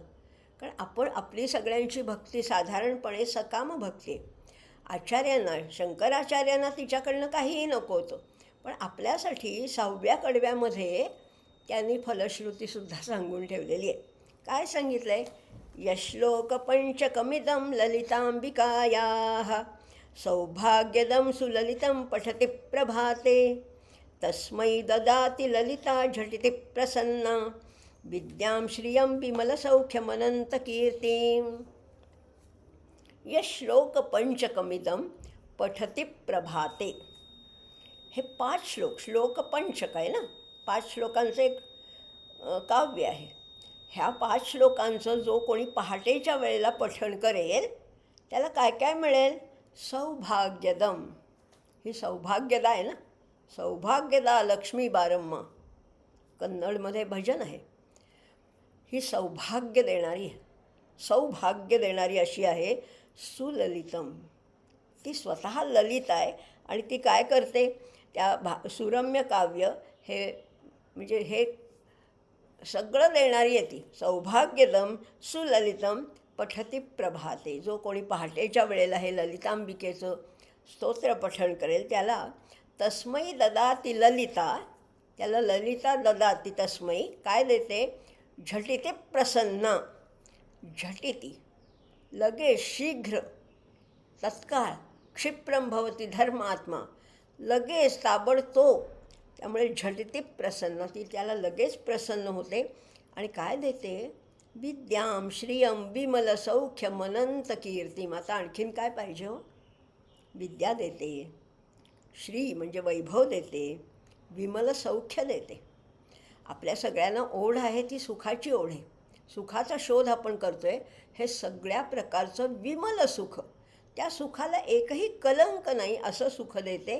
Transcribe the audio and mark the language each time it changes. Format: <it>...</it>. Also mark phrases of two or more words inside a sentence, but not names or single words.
<mr>कारण आपण आपली सगळ्यांची भक्ती साधारणपणे सकाम भक्ती आहे. आचार्यांना, शंकराचार्यांना तिच्याकडनं काहीही नको होतं. पण आपल्यासाठी 6व्या कडव्यामध्ये त्यांनी फलश्रुतीसुद्धा सांगून ठेवलेली आहे. काय सांगितलं आहे?</mr> <sa>यश्लोक पंचकमिदं ललितांबिकायाः सौभाग्यदं सुललितं पठति प्रभाते तस्मै ददाति ललिता झटिति प्रसन्ना विद्यां श्रियं विमलसौख्यमनन्तकीर्तिं. यश्लोक पंचकमिदं पठति प्रभाते.</sa> <mr>हे 5 श्लोक, श्लोक पंचक आहे ना, 5 श्लोकांचं एक काव्य आहे. ह्या 5 श्लोकांचं जो कोणी पहाटेच्या वेळेला पठण करेल त्याला काय काय मिळेल? सौभाग्यदम, ही सौभाग्यदा आहे ना. सौभाग्यदा लक्ष्मी बारम्मा, कन्नडमध्ये भजन आहे. ही सौभाग्य देणारी आहे, सौभाग्य देणारी अशी आहे. सुललितम, ती स्वतः ललित आहे. आणि ती काय करते? त्या सुरम्य काव्य हे म्हणजे हे सगळं देणारी आहे ती.</mr> <sa>सौभाग्यदम सुललितम पठति प्रभाते.</sa> <mr>जो कोणी पहाटेच्या वेळेला हे ललितांबिकेचं स्तोत्र पठण करेल त्याला</mr> <sa>तस्मै ददाती ललिता,</sa> <mr>त्याला</mr> <sa>ललिता ददाती तस्मै</sa> <mr>काय देते?</mr> <sa>झटिति प्रसन्ना.</sa> <mr>झटिति लगेच, शीघ्र, तत्काळ.</mr> <sa>क्षिप्रं भवति धर्मात्मा,</sa> <mr>लगेच, ताबडतोब. त्यामुळे</mr> <sa>झटिति प्रसन्न,</sa> <mr>ती त्याला लगेच प्रसन्न होते. आणि काय देते?</mr> <sa>विद्यां श्रियं विमल सौख्यम अनंत कीर्तिम.</sa> <mr>आता आणखीन काय पाहिजे हो? विद्या देते, श्री म्हणजे वैभव देते, विमल सौख्य देते. आपल्या सगळ्यांना ओढ आहे ती सुखाची ओढ आहे. सुखाचा शोध आपण करतोय. हे सगळ्या प्रकारचं विमल सुख, त्या सुखाला एकही कलंक नाही असं सुख देते.</mr>